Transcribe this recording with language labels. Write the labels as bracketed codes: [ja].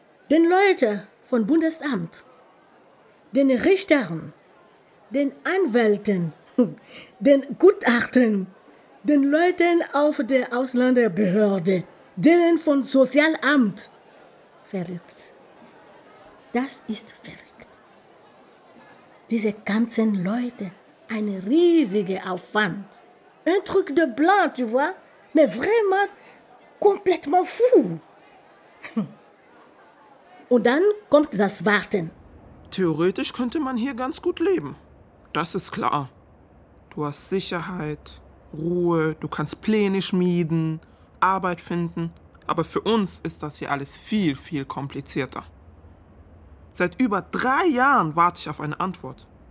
[de] Den Leuten vom Bundesamt, den Richtern, den Anwälten, den Gutachten, den Leuten auf der Ausländerbehörde, denen vom Sozialamt. Verrückt. Das ist verrückt. Diese ganzen Leute, ein riesiger Aufwand. [fr] Un truc de blanc, tu vois? Mais vraiment complètement fou. [de] Und dann kommt das Warten. Theoretisch könnte man hier ganz gut leben. Das ist klar. Du hast Sicherheit, Ruhe, du kannst Pläne schmieden, Arbeit finden. Aber für uns ist das hier alles viel, viel komplizierter. Seit über 3 Jahren warte ich auf eine Antwort.